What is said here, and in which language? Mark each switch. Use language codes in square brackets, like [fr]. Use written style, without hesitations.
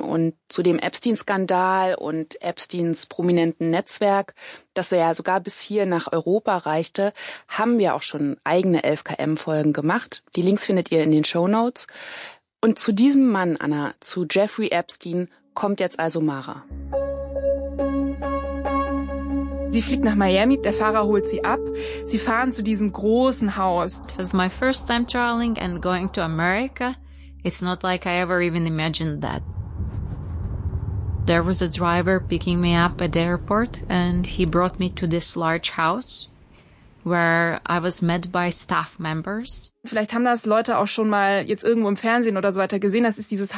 [de] Und zu dem Epstein-Skandal und Epsteins prominenten Netzwerk, das er ja sogar bis hier nach Europa reichte, haben wir auch schon eigene 11KM-Folgen gemacht. Die Links findet ihr in den Shownotes. Und zu diesem Mann, Anna, zu Jeffrey Epstein, kommt jetzt also Mara. Sie fliegt nach Miami, der Fahrer holt sie ab. Sie fahren zu diesem großen Haus. [en] It was my first time traveling and going to America. It's not like I ever even imagined that. There was a driver picking me up at the airport and he brought me to this large house, where I was met by staff members. [de] Vielleicht haben das Leute auch schon mal jetzt irgendwo im Fernsehen oder so weiter gesehen. Das ist dieses Haus.